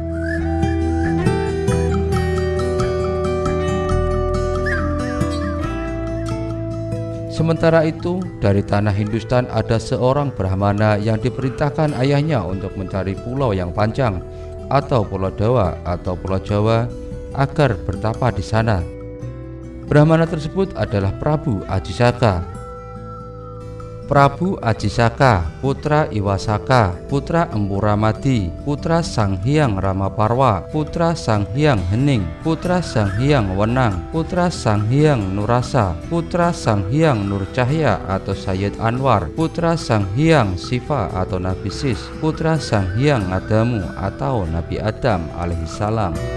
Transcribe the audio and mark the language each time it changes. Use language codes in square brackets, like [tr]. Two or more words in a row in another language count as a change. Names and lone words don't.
[id] Sementara itu, dari tanah Hindustan ada seorang Brahmana yang diperintahkan ayahnya untuk mencari pulau yang panjang atau Pulau Dawa atau Pulau Jawa agar bertapa di sana. Brahmana tersebut adalah Prabu Ajisaka. Prabu Ajisaka, putra Iwasaka, putra Empu Ramadi, putra Sang Hyang Ramaparwa, putra Sang Hyang Hening, putra Sang Hyang Wenang, putra Sang Hyang Nurasa, putra Sang Hyang Nurcahya atau Sayyid Anwar, putra Sang Hyang Siva atau Nabi Sis, putra Sang Hyang Adamu atau Nabi Adam alaihissalam.